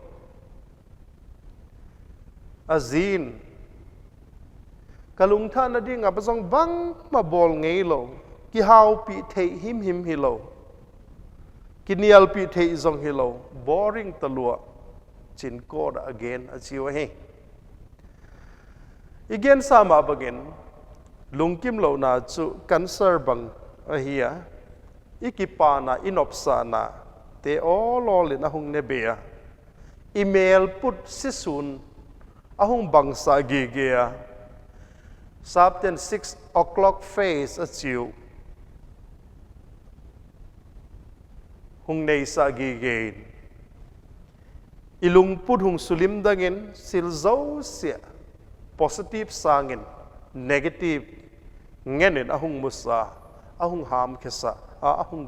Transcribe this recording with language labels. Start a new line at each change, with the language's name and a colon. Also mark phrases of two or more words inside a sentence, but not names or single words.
Thado Chin: azin kalung tha na ding apasong bang ma bol ngei lo ki hau pi thei him hi lo ki nial pi thei zong hi lo boring talua chin ko again achiwa he again sama bagin lungkim lo na chu cancer bang ahia ikipa na inopsa na te
English: all in
Thado Chin: ahung nebea email put sisun ahung bangsa gigea sabten 6 o'clock face achiu hung nei sa gigen ilung put hung sulim dangin silzo sia positive sangin negative ngenin ahung musa ahung ham khesa ahung